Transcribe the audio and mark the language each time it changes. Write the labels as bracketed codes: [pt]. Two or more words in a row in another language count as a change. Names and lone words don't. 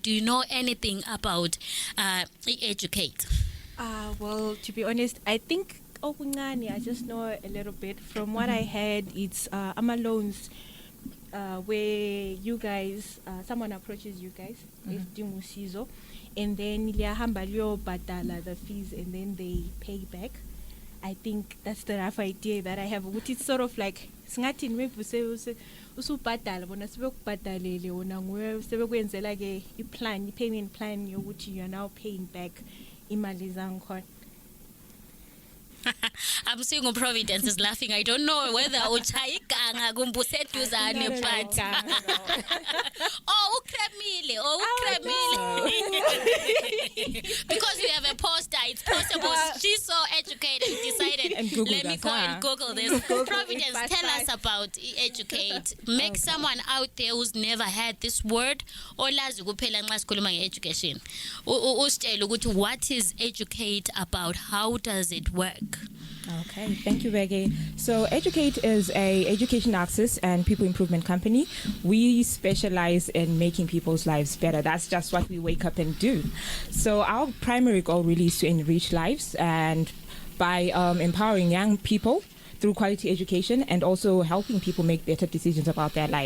[en] Do you know anything about e-educate? Well, to be honest, I think I just know a little bit. From what I heard, it's ama loans where you guys, someone approaches you guys, and then [nd] liyahamba liyobhadala [en] the fees, and then they pay back. I think that's the rough idea that I have. It's sort of like [nd] singathi maybe usubhadala bona sebekubhadalele wona nguwe sebekwenzela ke i-plan, i-payment plan yokuthi [en] you are now paying back [nd] imali zangikhona. [en] I'm seeing Providence is laughing. I don't know whether [nd] uchayiganga kumbuseduzane, [en] but ukremile. Because we have a poster, it's possible. She's so educated, decided, let me go and Google this. Providence, tell us about e-educate. Make someone out there who's never heard this word or [nd] lazi kuphela nxa sikhuluma nge-education. Usitshele ukuthi [en] what is educate about? How does it work? Okay, thank you, Bege. So Educate is a education access and people improvement company. We specialize in making people's lives better. That's just what we wake up and do. So our primary goal really is to enrich lives, and by empowering young people through quality education and also helping people make better decisions about their life.